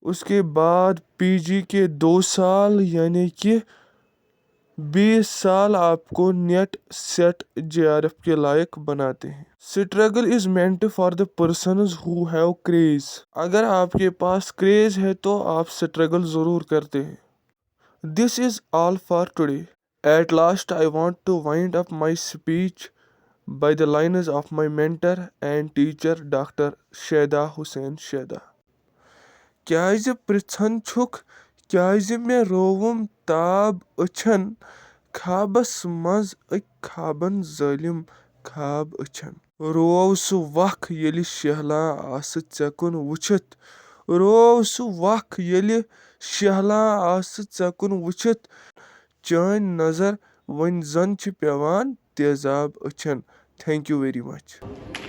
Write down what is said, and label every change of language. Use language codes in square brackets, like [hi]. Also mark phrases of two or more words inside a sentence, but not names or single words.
[ur] اس کے بعد PG کے 2 سال یعنی کہ 20 سال آپ کو نیٹ, سیٹ, JRF کے لائق بناتے ہیں. [en] struggle is meant for the persons who have craze. [ur] اگر آپ کے پاس کریز ہے تو آپ اسٹرگل ضرور کرتے ہیں. [en] this is all for today. At last I want to wind up my speech by the lines of my mentor and teacher Dr. شیدا حسین شیدا. [ks] کیازِ پرژھان چھُکھ کیازِ مےٚ رووُم تاب أچھن, خوابس منٛز أکۍ خوابن ظٲلِم خواب أچھن. روو سُہ وق ییٚلہِ شہلان آسہٕ ژےٚ کُن وٕچھِتھ, روو سُہ وق ییٚلہِ شہلان آسہٕ ژےٚ کُن وٕچھِتھ, چٲنۍ نظر وۄنۍ زن چھِ پیوان تیزاب أچھن. [en] Thank you very much.